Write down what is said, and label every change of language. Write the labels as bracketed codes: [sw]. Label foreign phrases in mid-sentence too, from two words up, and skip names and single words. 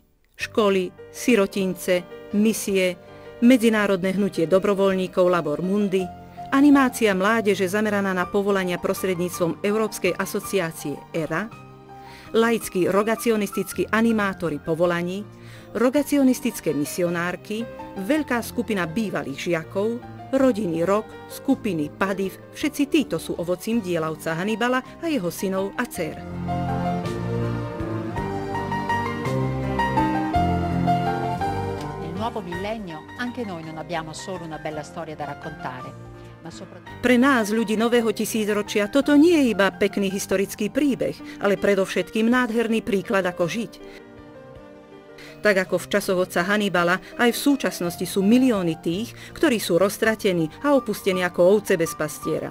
[sk] Školy, sirotince, misie, medzinárodné hnutie dobrovoľníkov Labor Mundi, animácia mládeže zameraná na povolania prostredníctvom Európskej asociácie ERA, laickí rogacionistickí animátori povolaní, rogacionistické misionárky, veľká skupina bývalých žiakov, rodiny Rok, skupiny Padiv, všetci títo sú ovocím diela otca Hannibala a jeho synov a dcér. [it] Nel nuovo millennio anche noi non abbiamo solo una bella storia da raccontare. [sk] Pre nás, ľudí nového tisícročia, toto nie je iba pekný historický príbeh, ale predovšetkým nádherný príklad, ako žiť. Tak ako v časoch otca Hannibala, aj v súčasnosti sú milióny tých, ktorí sú roztratení a opustení ako ovce bez pastiera.